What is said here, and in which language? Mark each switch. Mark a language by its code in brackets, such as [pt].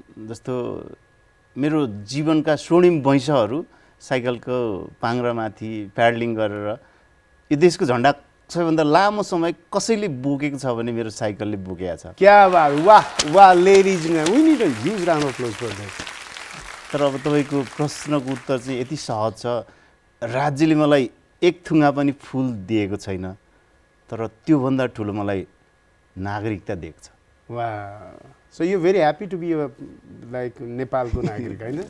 [ne] जस्तो मेरो जीवनका स्वर्णिम वैंशहरू साइकलको पाङ्ग्रामाथि प्याडलिङ गरेर यो देशको झन्डा सबैभन्दा लामो समय कसैले बोकेको छ भने मेरो साइकलले बोकेको छ। [en] क्या बात, वाह वाह ladies, we need a huge round of applause for that. [ne] तर अब तपाईँको प्रश्नको उत्तर चाहिँ यति सहज छ, राज्यले मलाई एक थुङ्गा पनि फुल दिएको छैन, तर त्योभन्दा ठुलो मलाई नागरिकता दिएको छ। [en] वाह, so you very happy to be like [ne] नेपालको नागरिक, होइन?